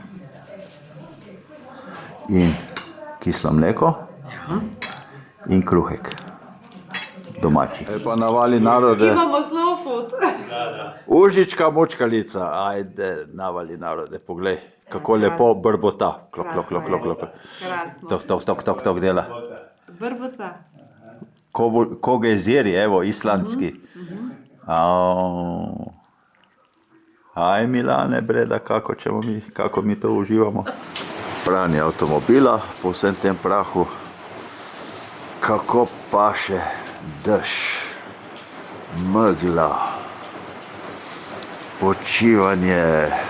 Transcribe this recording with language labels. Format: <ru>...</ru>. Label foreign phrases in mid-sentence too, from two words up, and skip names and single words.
<sl>In kislo mleko. In kruhek. Domači. Pa navali narode. Imamo</sl> <en>slow food.</en> <sl>Užička mučkalica. Ajde, navali narode. Poglej, kako lepo brbota. Klok, klok, klok, klok, klok. Krasno. Tok, tok, tok, tok, tok dela. Brbota. Ko geziri, evo, islandski. Aj Milane, Breda, kako mi to uživamo. Pranje avtomobila po vsem tem prahu. Kako paše dež, megla, počivanje.</sl>